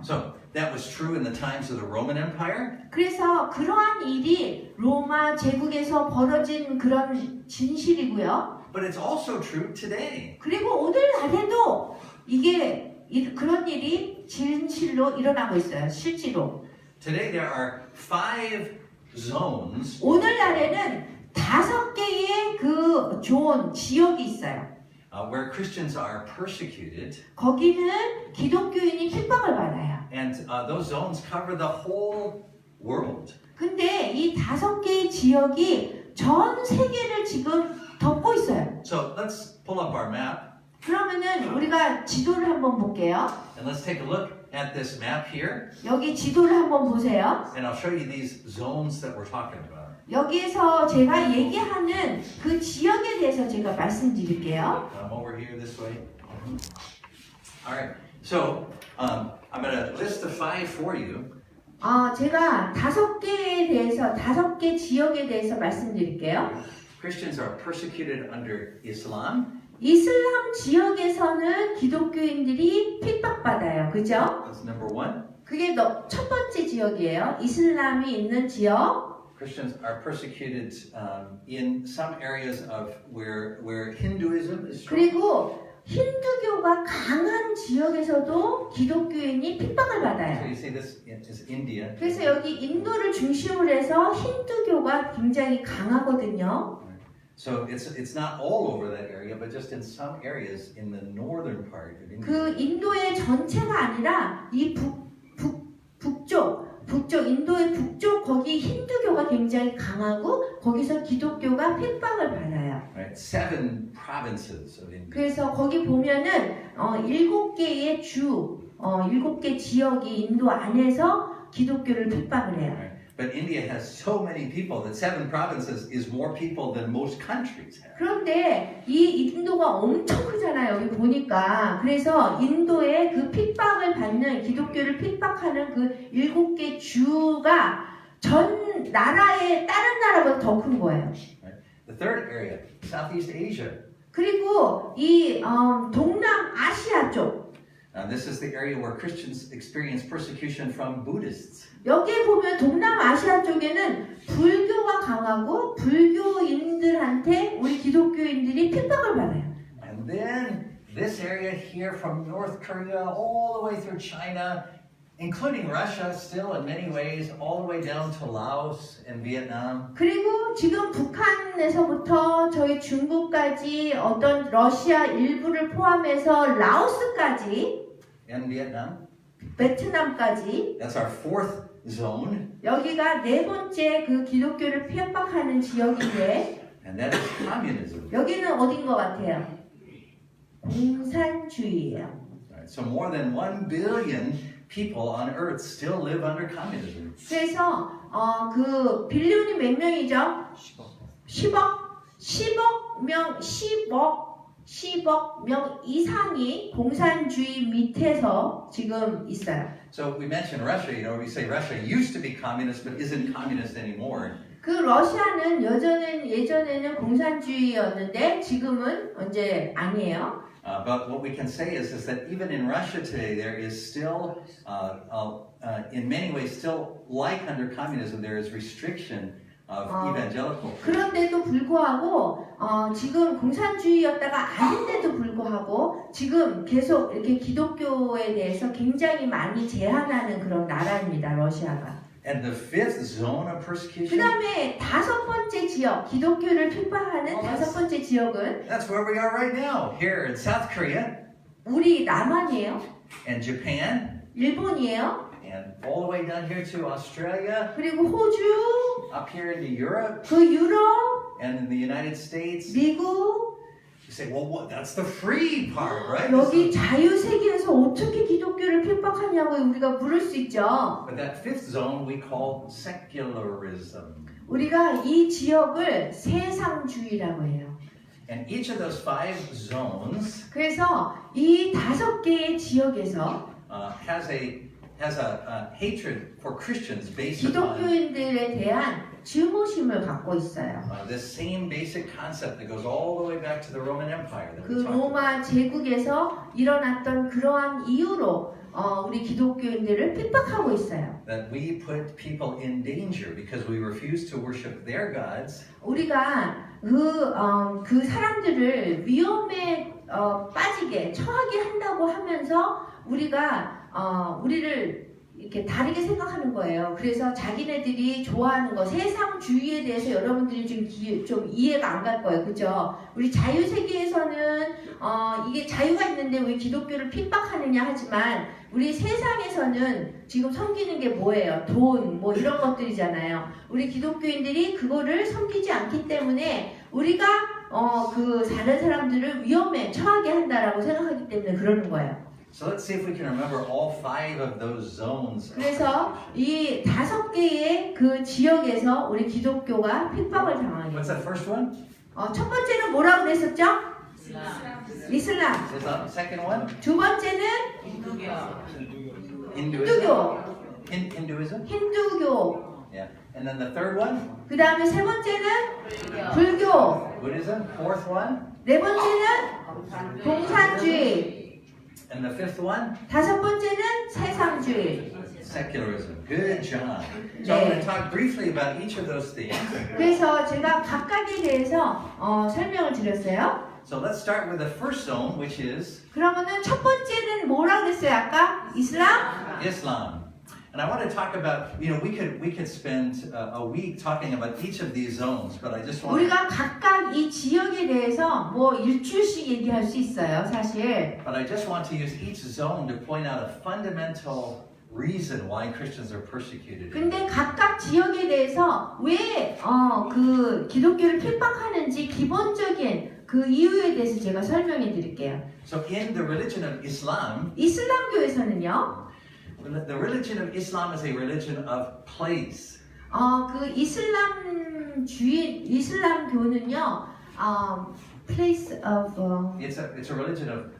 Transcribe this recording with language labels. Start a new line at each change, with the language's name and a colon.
English: So that was true in the times of the Roman Empire.
Korean: 그래서 그러한 일이 로마 제국에서 벌어진 그런 진실이고요.
English: But it's also true today.
Korean: 그리고 오늘날에도 그런 일이 진실로 일어나고 있어요. 실제로.
English: Today there are 5 zones
Korean: 오늘날에는 5개의 그 지역이 있어요.
English: where Christians are persecuted.
Korean: 거기는 기독교인이 핍박을 받아요.
English: And those zones cover the whole world.
Korean: 근데 이 5개의 지역이 전 세계를 지금 덮고 있어요.
English: So let's pull up our map
Korean: 그러면은 우리가 지도를 한번 볼게요.
English: and let's take a look at this map here.
Korean: 여기 지도를 한번 보세요.
English: And I'll show you these zones that we're talking about.
Korean: 여기에서 제가 얘기하는 그 지역에 대해서 제가 말씀드릴게요.
English: Over here this way. All right. So I'm going to list the 5 for you.
Korean: 제가 5개 지역에 대해서 말씀드릴게요.
English: Christians are persecuted under Islam.
Korean: 이슬람 지역에서는 기독교인들이 핍박받아요. 그죠?
English: That's number 1.
Korean: 그게 첫 번째 지역이에요. 이슬람이 있는 지역.
English: Christians are persecuted in some areas of where Hinduism is strong.
Korean: 그리고 힌두교가 강한 지역에서도 기독교인이 핍박을
English: So
Korean: 받아요.
English: you see this is India.
Korean: 그래서 여기 인도를 중심으로 해서 힌두교가 굉장히 강하거든요.
English: So it's not all over that area, but just in some areas in the northern part of India.
Korean: 그 인도의 전체가 아니라 이 북쪽 인도의 북쪽 거기 힌두교가 굉장히 강하고 거기서 기독교가 핍박을 받아요.
English: Right, 7 provinces of India.
Korean: 그래서 거기 보면은 7개의 주, 7개 지역이 인도 안에서 기독교를 핍박을 해요.
English: Right. But India has so many people that 7 provinces is more people than most countries have.
Korean: 그런데 이 인도가 엄청 크잖아요. 여기 보니까. 그래서 인도의 그 핍박을 받는 기독교를 핍박하는 그 7개 주가 전 나라의 다른 나라보다 더 큰 거예요.
English: The third area, Southeast Asia.
Korean: 그리고 이 동남아시아 쪽
English: This is the area where Christians experience persecution from Buddhists.
Korean: 여기에 보면 동남아시아 쪽에는 불교가 강하고 불교인들한테 우리 기독교인들이 핍박을 받아요.
English: And then this area here from North Korea all the way through China, including Russia still in many ways, all the way down to Laos and Vietnam.
Korean: 그리고 지금 북한에서부터 저희 중국까지 어떤 러시아 일부를 포함해서 라오스까지
English: And Vietnam.
Korean: 베트남까지
English: That's our 4th zone.
Korean: 여기가 4번째 그 기독교를 핍박하는 지역인데
English: And that is communism.
Korean: 여기는 어딘 것 같아요? 공산주의예요.
English: Right, so more than 1 billion people on earth still live under communism.
Korean: 그래서 그 빌리온이 몇 명이죠? 10억 명 이상이 공산주의 밑에서 지금 있어요.
English: So we mentioned Russia, we say Russia used to be communist but isn't communist anymore.
Korean: 그 러시아는 예전에는 공산주의였는데 지금은 이제 아니에요.
English: But what we can say is that even in Russia today, there is still, in many ways, still like under communism, there is restriction of evangelical.
Korean: 그런데도 불구하고 지금 공산주의였다가 아닌데도 불구하고 지금 계속 이렇게 기독교에 대해서 굉장히 많이 제한하는 그런 나라입니다, 러시아가.
English: And the 5th zone of persecution,
Korean: 다음에 5번째 지역, 기독교를 핍박하는 5번째 지역은
English: that's where we are right now, here in South Korea
Korean: 우리 남한이에요,
English: and Japan,
Korean: 일본이에요,
English: and all the way down here to Australia,
Korean: 그리고 호주,
English: up here into Europe,
Korean: 그 유럽,
English: and in the United States.
Korean: 미국.
English: You say, well, that's the free part, right?
Korean: 여기 자유세계에서 어떻게 기독교를 핍박하냐고 우리가 물을 수 있죠.
English: But that 5th zone we call secularism.
Korean: 우리가 이 지역을 세상주의라고 해요.
English: And each of those 5 zones
Korean: 그래서 이 5개의 지역에서
English: has a hatred for Christians based upon
Korean: 기독교인들에 대한 증오심을 갖고 있어요.
English: this same basic concept that goes all the way back to the Roman Empire. That
Korean: 그
English: we talked about.
Korean: 로마 제국에서 일어났던 그러한 이유로 우리 기독교인들을 핍박하고 있어요.
English: That we put people in danger because we refuse to worship their gods.
Korean: 우리가 그 사람들을 위험에 빠지게 처하게 한다고 하면서 우리를 이렇게 다르게 생각하는 거예요. 그래서 자기네들이 좋아하는 거 세상주의에 대해서 여러분들이 좀 이해가 안 갈 거예요. 그죠? 우리 자유세계에서는 이게 자유가 있는데 왜 기독교를 핍박하느냐 하지만 우리 세상에서는 지금 섬기는 게 뭐예요? 돈, 뭐 이런 것들이잖아요. 우리 기독교인들이 그거를 섬기지 않기 때문에 우리가 그 다른 사람들을 위험에 처하게 한다라고 생각하기 때문에 그러는 거예요.
English: So let's see if we can remember all 5 of those zones.
Korean: 그래서 이 5개의 그 지역에서 우리 기독교가 핍박을 당하게.
English: What's that first one?
Korean: 첫 번째는 뭐라고 그랬었죠? 이슬람.
English: Second one?
Korean: 두 번째는
English: Hinduism. Hinduism?
Korean: 힌두교.
English: Yeah. And then the third one?
Korean: 그 다음에 세 번째는 불교.
English: Buddhism. Fourth one?
Korean: 네 번째는 공산주의.
English: And the 5th one?
Korean: 5번째는 세상주의.
English: Secularism. Good job. So I'm going to talk briefly about each of those things.
Korean: 그래서 제가 각각에 대해서 설명을 드렸어요.
English: So let's start with the first zone, which is
Korean: 그러면은 첫 번째는 뭐라 그랬어요? 아까 이슬람?
English: Islam. And I want to talk about, we could spend a week talking about each of these zones, but I just want
Korean: 우리가 각각 이 지역에 대해서 뭐 일주일씩 얘기할 수 있어요, 사실.
English: but I just want to use each zone to point out a fundamental reason why Christians are persecuted.
Korean: 근데 각각 지역에 대해서 왜 그 기독교를 핍박하는지 기본적인 그 이유에 대해서 제가 설명해 드릴게요.
English: So in the religion of Islam,
Korean: 이슬람교에서는요.
English: the religion of Islam is a religion of place.
Korean: 그 이슬람교는요.
English: place of It's a religion of